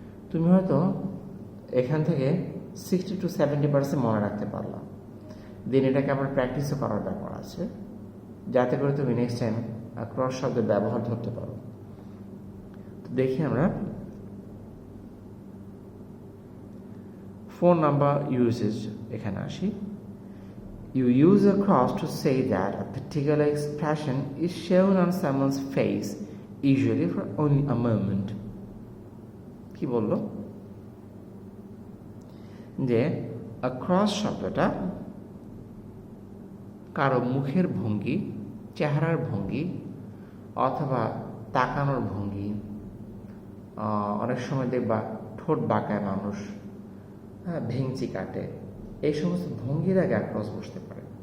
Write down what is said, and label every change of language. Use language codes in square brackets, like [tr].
[bn] তুমি হয়তো এখান থেকে 60-70% মনে রাখতে পারলাম, দিন এটাকে আবার প্র্যাকটিসও করার ব্যাপার আছে, যাতে করে তুমি নেক্সট টাইম অ্যাক্রস শব্দের ব্যবহার ধরতে পারো। তো দেখি আমরা ফোন নাম্বার ইউজেজ এখানে আসি। [en] You use a cross to say that a particular expression is shown on someone's face, usually for only a moment. [bn] কি বললো? যে a cross শব্দটা কারো মুখের ভঙ্গি, চেহারার ভঙ্গি অথবা তাকানোর ভঙ্গি, অনেক সময় দেখবা ঠোঁট বাঁকায় মানুষ, ভেঙচি কাটে, এই সমস্ত ভঙ্গির আগে অ্যাক্রস বসতে পারে।